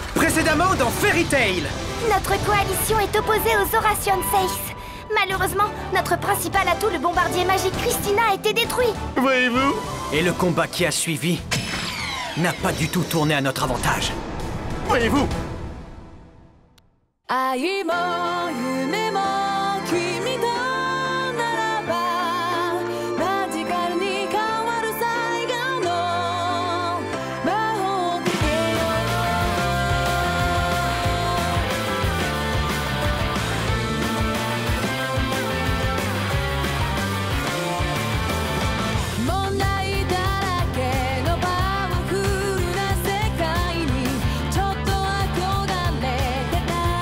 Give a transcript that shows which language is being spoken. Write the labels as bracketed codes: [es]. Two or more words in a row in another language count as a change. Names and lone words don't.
[fr] Précédemment dans Fairy Tail. Notre coalition est opposée aux Horation Seiss. Malheureusement, notre principal atout, le bombardier magique Christina, a été détruit. Voyez-vous? Et le combat qui a suivi n'a pas du tout tourné à notre avantage. Voyez-vous? [ja] 愛も夢も君とならばマジカルに変わる最後の魔法をかけよう問題だらけのパワフルな世界にちょっと憧れてた